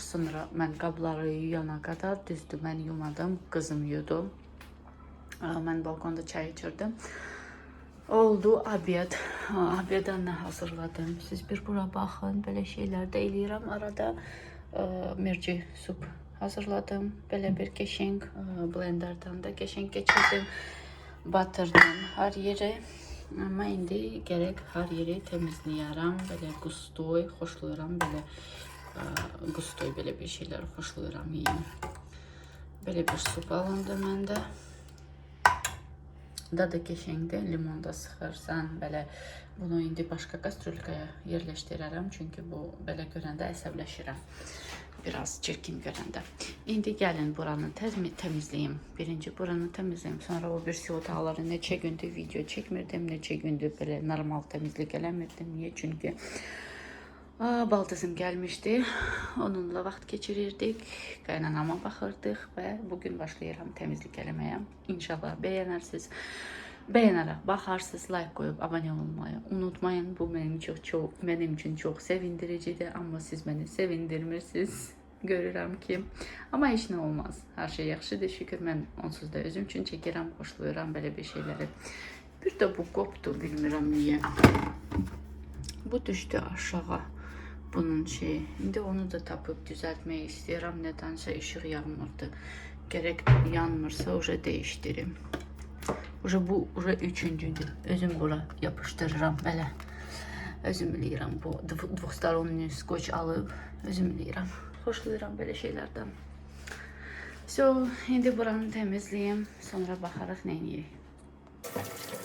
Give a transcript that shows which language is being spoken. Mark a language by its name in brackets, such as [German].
[Azerbaijani] Sonra mən qabları yuyana kadar düzdür mən yumadım. Qızım yudu. Mən balkonda çay içirdim. Oldu abed. Abeda nə hazırladım. Siz bir bura baxın. Belə şeylər də eləyirəm arada. Merci sup hazırladım. Belə bir keşeng blenderdan da keşeng geçirdim. Batırdım hər yeri. Ama indi gerek her yeri temizleyərəm. Belə gustoy xoşlayıram. Belə gustoy belə bir şeyler xoşlayıram yeyim. Belə bir sup alındı məndə. Dadı keşəngdə limon da sıxırsan. Belə bunu indi başqa kastrolkaya yerləşdirərəm. Çünki bu belə görəndə əsəbləşirəm. Biraz çirkin görəndə. İndi gəlin buranı temizleyeyim. Birinci buranı temizleyeyim. Sonra o birisi otaqları neçə gündür video çəkmirdim. Neçə gündür belə normal temizlik eləmirdim. Niye? Çünkü baldızım gelmişti. Onunla vaxt geçirirdik. Qaynanama baxırdıq və bugün başlayıram temizlik eləməyə. İnşallah bəyənərsiniz. [Turkish] Beğenerek bakarsınız, like koyup abone olmayı unutmayın. Bu benim için çok sevindiricidir ama siz beni sevindirmirsiniz. [Azerbaijani] Görürəm ki, ama heç nə olmaz. Her şey yaxşıdır, şükür. Mən onsuz da özüm üçün çəkirəm, xoşlayıram belə bir şeyləri. Bir də bu qopdu, bilmirəm niyə. Bu düşdü aşağı. Bunun şeyi. İndi onu da tapıp düzeltmeyi istəyirəm. Nədənsə işıq yanmırdı. Gerek yanmırsa уже değiştirim. Bu üçüncüdür. Özüm bura yapıştırıram belə. Özüm eləyirəm bu dvostoronlu skoç alıp özüm eləyirəm. Xoşlayıram belə şeylərdən. İndi buranı temizleyeyim. Sonra baxarıq nə edək.